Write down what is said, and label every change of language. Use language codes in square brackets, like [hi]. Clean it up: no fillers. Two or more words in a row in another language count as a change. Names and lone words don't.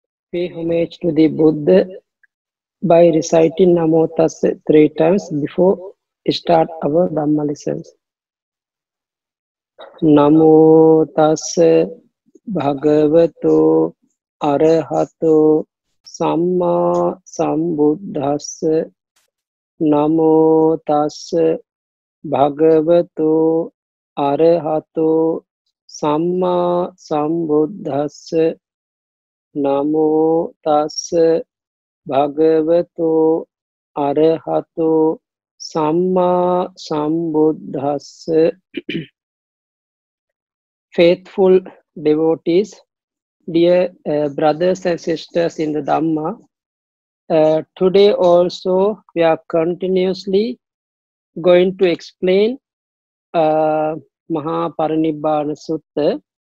[en] Pay homage to the Buddha by reciting [pi] Namo Tassa [en] 3 times before start our Dhamma lessons. [pi] Namo Tassa Bhagavato Arahato Samma Sambuddhassa. Namo Tassa Bhagavato Arahato Samma Sambuddhassa. Namo Tassa Bhagavato Arahato Samma Sambuddhassa. [en] Faithful devotees, dear brothers and sisters in the Dhamma, today also we are continuously going to explain Mahāparinibbāna Sutta.